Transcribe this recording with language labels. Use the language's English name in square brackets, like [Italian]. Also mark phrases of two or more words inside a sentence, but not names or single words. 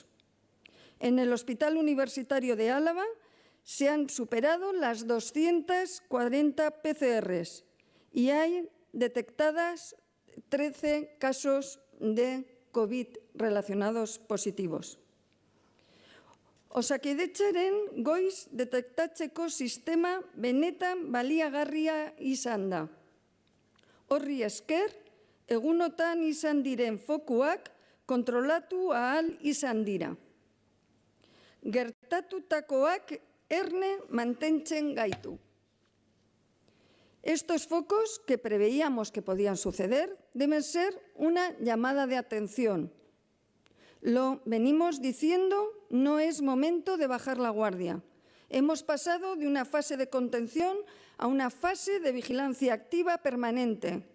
[Spanish] En el Hospital Universitario de Álava se han superado las 240 PCRs y hay detectadas 13 casos de COVID relacionados positivos. [Basque] Osakidetzaren goiz detektatzeko sistema benetan baliagarria izan da. Horri esker, egunotan izan diren fokuak kontrolatu ahal izan dira. Gertatutakoak erne mantentzen gaitu. [Spanish] Estos focos que preveíamos que podían suceder deben ser una llamada de atención. Lo venimos diciendo, no es momento de bajar la guardia. Hemos pasado de una fase de contención a una fase de vigilancia activa permanente.